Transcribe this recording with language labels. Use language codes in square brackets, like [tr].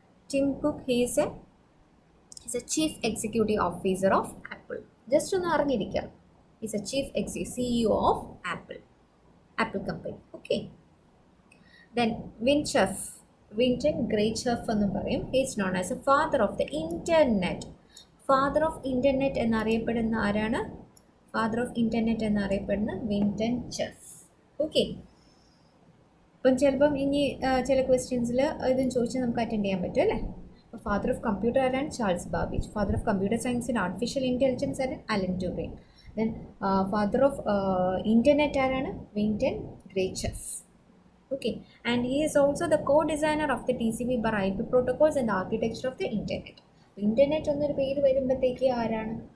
[en] Tim Cook he's a chief executive officer of Apple. [ml] Just ഒന്ന് അറിഞ്ഞിരിക്കുക. [en] He's a CEO of Apple company. Okay. [ml] Then Winton Greatchef എന്ന് പറയും. [en] He is known as a father of the internet. Father of internet [ml] എന്നറിയപ്പെടുന്ന ആരാണ്? [en] Father of internet [ml] എന്നറിയപ്പെടുന്ന Winton chef. Okay, ഇപ്പം ചിലപ്പം ഇനി ചില ക്വസ്റ്റ്യൻസിൽ ഇതും ചോദിച്ചാൽ നമുക്ക് അറ്റൻഡ് ചെയ്യാൻ പറ്റും അല്ലേ? [en] അപ്പോൾ father of computer ആരാണ്? Charles Babbage. Father of computer science and artificial intelligence ആരാണ്? Alan Turing. Then father of internet ആരാണ്? Vinton ഗ്രേറ്റ്ചെഫ്. Okay, and he is also the co-designer of the TCP/IP protocols and the architecture of the internet. [ml] Internet എന്നൊരു പേര് വരുമ്പോഴത്തേക്ക് ആരാണ്?